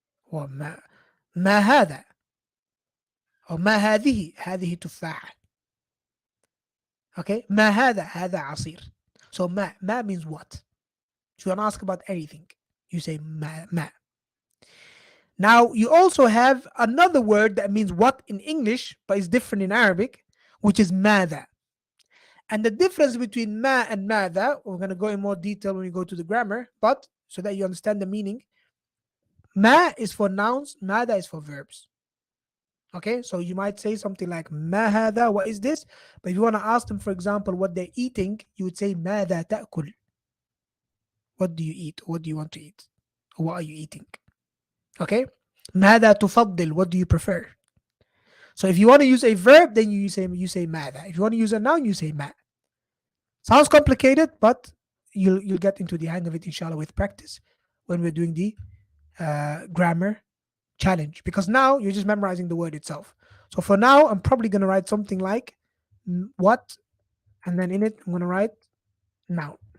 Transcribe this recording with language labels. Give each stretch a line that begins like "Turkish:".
English: Or
Arabic: ما هذا أو ما هذه تفاحة.
English: Okay,
Arabic: ما هذا عصير.
English: So ma means what? If you want to ask about anything, you say ma. Now you also have another word that means what in English, but is different in Arabic, which is ماذا. And the difference between ma and ماذا, we're going to go in more detail when we go to the grammar, but so that you understand the meaning, ma is for nouns, ماذا is for verbs. Okay, so you might say something like
Arabic: ما هذا,
English: what is this? But if you want to ask them, for example, what they're eating, you would say
Arabic: ماذا تأكل?
English: What do you eat? What do you want to eat? Or what are you eating? Okay,
Arabic: ماذا تفضل?
English: What do you prefer? So if you want to use a verb, then you say ماذا. If you want to use a noun, you say ما. Sounds complicated, but you'll get into the hang of it, inshallah, with practice when we're doing the grammar challenge. Because now you're just memorizing the word itself. So for now, I'm probably going to write something like what, and then in it, I'm going to write noun.